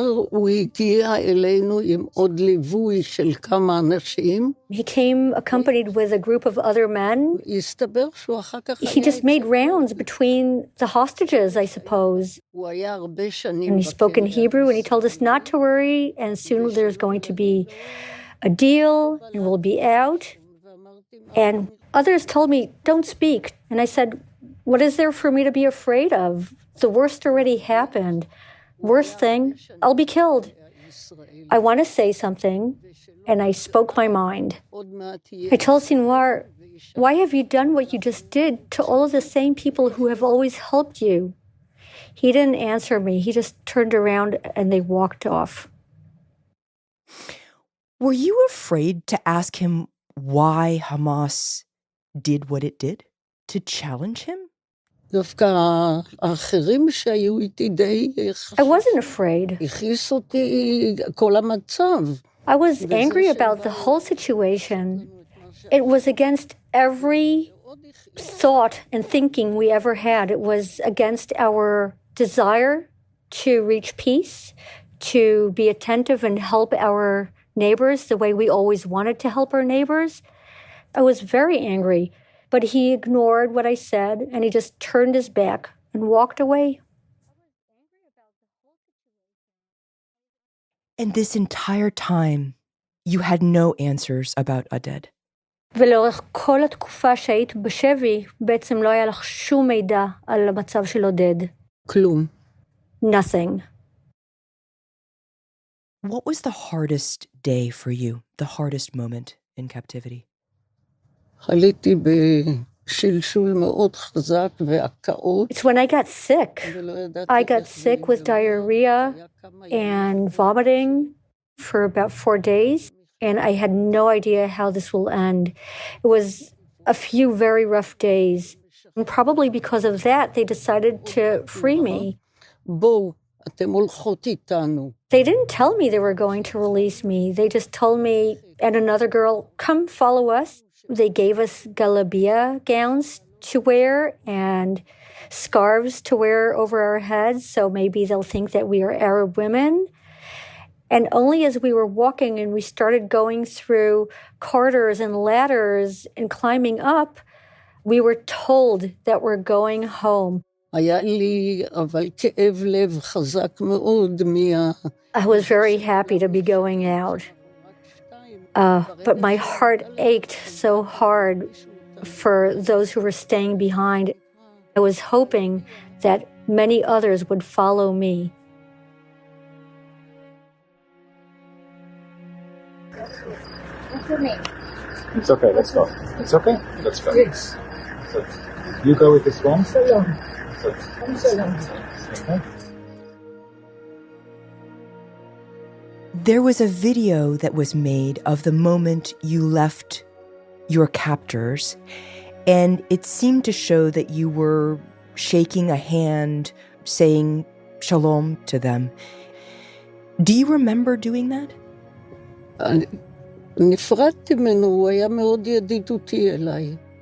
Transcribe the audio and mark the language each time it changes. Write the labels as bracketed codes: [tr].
[he] הוא הגיע אלינו עם עוד ליווי של כמה אנשים. [en] He came accompanied with a group of other men. [he] הסתבר שהוא אחר כך [en] He just made rounds between the hostages, I suppose. [he] הוא היה הרבה שנים [en] And he spoke in Hebrew, and he told us not to worry, and soon there's going to be a deal, and we'll be out. And others told me, don't speak. And I said, what is there for me to be afraid of? The worst already happened. Worst thing, I'll be killed. I want to say something, and I spoke my mind. I told Sinwar, why have you done what you just did to all of the same people who have always helped you? He didn't answer me. He just turned around and they walked off. Were you afraid to ask him why Hamas did what it did? To challenge him? [he] דווקא האחרים שהיו איתי די... [en] I wasn't afraid. [he] הכעיס אותי כל המצב. [en] I was angry about the whole situation. It was against every thought and thinking we ever had. It was against our desire to reach peace, to be attentive and help our neighbors the way we always wanted to help our neighbors. I was very angry. But he ignored what I said, and he just turned his back and walked away. And this entire time, you had no answers about Oded. [he] ולאורך כל התקופה שהיית בשבי, בעצם לא היה לך שום מידע על המצב של עודד. כלום. [en] Nothing. What was the hardest day for you, the hardest moment in captivity? [he] חליתי בשלשול מאוד חזק והקאות. [en] It's when I got sick. I got sick with diarrhea and vomiting for about 4 days, and I had no idea how this will end. It was a few very rough days. And probably because of that, they decided to free me. [he] בואו, אתם הולכות איתנו. [en] They didn't tell me they were going to release me. They just told me and another girl, come follow us. They gave us galabia gowns to wear and scarves to wear over our heads, so maybe they'll think that we are Arab women. And only as we were walking and we started going through corridors and ladders and climbing up, we were told that we're going home. [he] היה לי אבל כאב לב חזק מאוד [en] I was very happy to be going out. But my heart ached so hard for those who were staying behind. I was hoping that many others would follow me. What's your name? It's okay, let's go. It's okay? Let's go. Yes. So, you go with this one? Shalom. Shalom. Okay. There was a video that was made of the moment you left your captors, and it seemed to show that you were shaking a hand, saying shalom to them. Do you remember doing that? [he] נפרדתי ממנו, הוא היה מאוד ידידותי אליי.